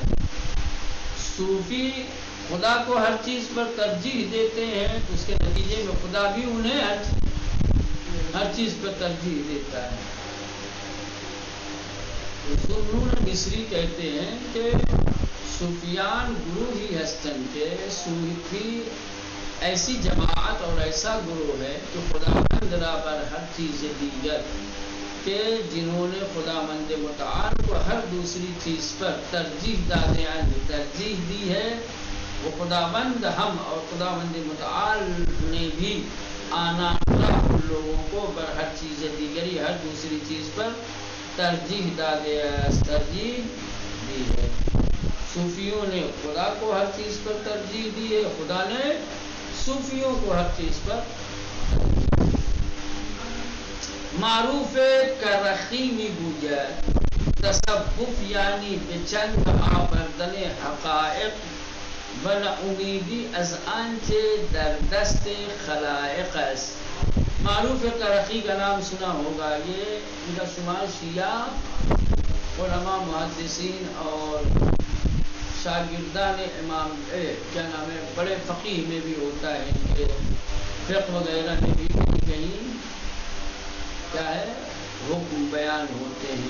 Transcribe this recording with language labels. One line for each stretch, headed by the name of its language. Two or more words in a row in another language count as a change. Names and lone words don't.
Urdu: صوفی خدا کو ہر چیز پر ترجیح دیتے ہیں، اس کے نتیجے میں خدا بھی انہیں ہر چیز پر ترجیح دیتا ہے. ذوالنون مصری کہتے ہیں کہ
Persian: صوفیان گروہ ہی ہستن کے،
Urdu: صوفی ایسی جماعت اور ایسا گروہ ہے کہ
Persian: خداوند را بر ہر چیز دیگر،
Urdu: کہ جنہوں نے خداوند متعال کو ہر دوسری چیز پر
Persian: ترجیح داده اند،
Urdu: ترجیح دی ہے. وہ خداوند ہم اور خداوند متعال نے بھی آنا ان لوگوں کو
Persian: بر ہر چیز دیگری،
Urdu: ہر دوسری چیز پر
Persian: ترجیح داده است،
Urdu: ترجیح دی ہے. صوفیوں نے خدا کو ہر چیز پر ترجیح دی ہے، خدا نے صوفیوں کو ہر چیز پر.
Persian: معروف کرخی می گوید تصوف یعنی به چند آوردن حقایق و امیدی از آنچه در دست خلائق است.
Urdu: معروف کرخی کا نام سنا ہوگا، یہ ان کا شمار شیعہ علماء محدثین اور شاگردان امام کیا نام ہے بڑے فقیہ میں بھی ہوتا ہے، ان کے فقہ وغیرہ میں بھی کہیں کیا ہے حکم بیان ہوتے ہیں.